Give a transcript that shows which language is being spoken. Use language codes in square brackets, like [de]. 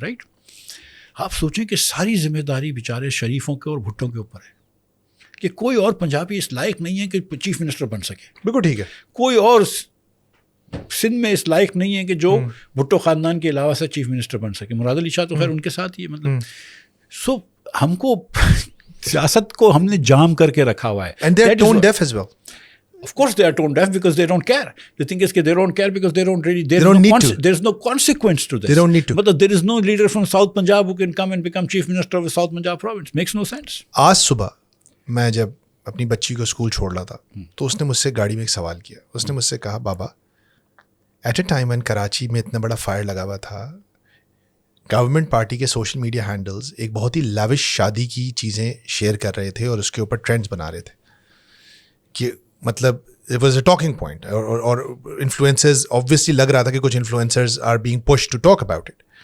[ur] Right, آپ سوچیں کہ ساری ذمہ داری بیچارے شریفوں کے اور بھٹوں کے اوپر ہے کہ کوئی اور پنجابی اس لائق نہیں ہے کہ چیف منسٹر بن سکے. بالکل ٹھیک ہے. کوئی اور سندھ میں اس لائق نہیں ہے کہ جو بھٹو خاندان کے علاوہ سے چیف منسٹر بن سکے. مراد علی شاہ تو خیر ان کے ساتھ ہی ہے. مطلب ہم کو سیاست کو ہم نے جام کر کے رکھا ہوا ہے. [en] And they are tone deaf as well. Of course they are tone deaf because they don't care. The thing is that they don't care because they don't really, there's no consequence to this. They don't need to. But there is no leader from South Punjab who can come and become chief minister of the South Punjab province. Makes no sense. [ur] آج صبح میں جب اپنی بچی کو school چھوڑ رہا تھا تو اس نے مجھ سے گاڑی میں ایک سوال کیا. اس نے مجھ سے کہا بابا [en] at a time when [ur] Karachi میں اتنا بڑا فائر لگا ہوا تھا, گورنمنٹ پارٹی کے سوشل میڈیا ہینڈلز ایک بہت ہی لیوش شادی کی چیزیں شیئر کر رہے تھے اور اس کے اوپر ٹرینڈز بنا رہے تھے کہ مطلب [en] it was a talking point, [ur] اور انفلوئنسرز آبویسلی لگ رہا تھا کہ کچھ influencers [en] Are being push to talk about it.